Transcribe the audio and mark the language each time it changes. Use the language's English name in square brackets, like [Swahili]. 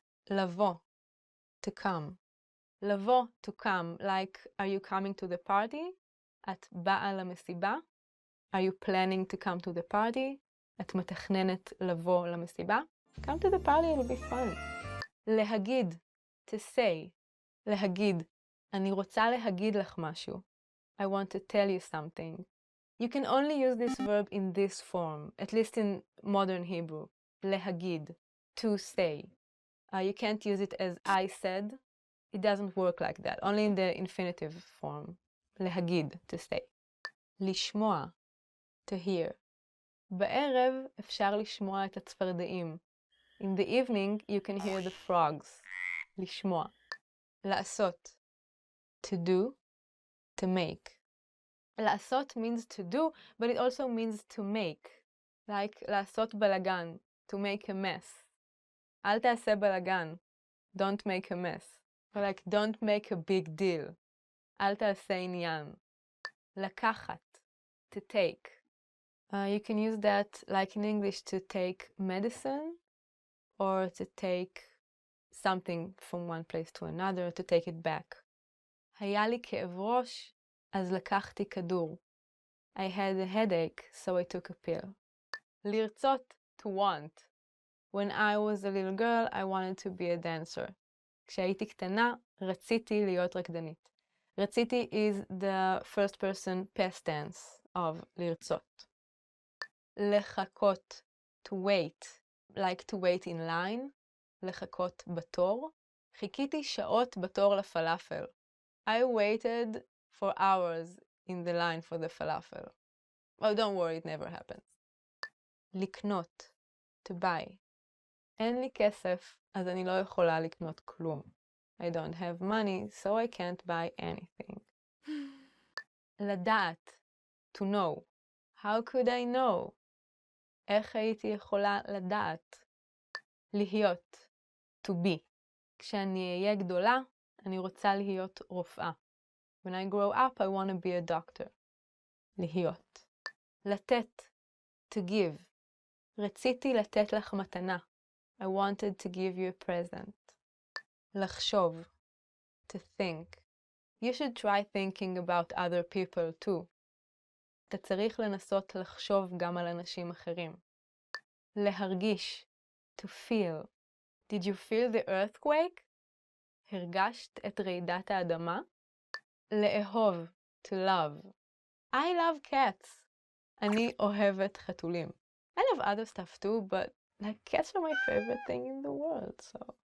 [English] לבוא, to come. לבוא, to come, like are you coming to the party? [Hebrew] את באה למסיבה. [English] Are you planning to come to the party? [Hebrew] את מתכננת לבוא למסיבה. [English] Come to the party, it'll be fun. [Hebrew] להגיד, [English] to say. [Hebrew] להגיד, אני רוצה להגיד לך משהו. [English] I want to tell you something. You can only use this verb in this form, at least in modern Hebrew. להגיד, to say. You can't use it as I said. It doesn't work like that, only in the infinitive form. להגיד, to say. לשמוע, to hear. [Hebrew] בערב אפשר לשמוע את הצפרדעים. [English] In the evening, you can hear the frogs. לשמוע. לעשות, to do, to make. לעשות means to do, but it also means to make. Like [Hebrew] לעשות בלגן, [English] to make a mess. [Hebrew] אל תעשה בלגן, [English] don't make a mess. Or like don't make a big deal. [Hebrew] אל תעשה עניין. [English] לקחת, to take. You can use that like in English to take medicine or to take something from one place to another, to take it back. [Hebrew] היה לי כאב ראש, אז לקחתי כדור. [English] I had a headache, so I took a pill. לרצות, to want. When I was a little girl, I wanted to be a dancer. [Hebrew] כשהייתי קטנה, רציתי להיות רקדנית. [English] רציתי is the first person past tense of לרצות. לחכות, to wait, like to wait in line. [Hebrew] לחכות בתור. חיכיתי שעות בתור לפלאפל. [English] I waited for hours in the line for the falafel. Oh, don't worry, it never happens. לקנות, to buy. [Hebrew] אין לי כסף, אז אני לא יכולה לקנות כלום. [English] I don't have money, so I can't buy anything. לדעת, to know. How could I know? [Hebrew] איך הייתי יכולה לדעת? [English] להיות, to be. [Hebrew] כשאני אהיה גדולה, אני רוצה להיות רופאה. [English] When I grow up, I want to be a doctor. להיות. [Hebrew] לתת, [English] to give. [Hebrew] רציתי לתת לך מתנה. [English] I wanted to give you a present. לחשוב, to think. You should try thinking about other people too. [Hebrew] אתה צריך לנסות לחשוב גם על אנשים אחרים. [English] להרגיש, to feel. Did you feel the earthquake? [Hebrew] הרגשת את רעידת האדמה? לאהוב, [English] to love. I love cats. [Hebrew] אני אוהבת חתולים. [English] I love other stuff too, but like cats are my favorite thing in the world, so.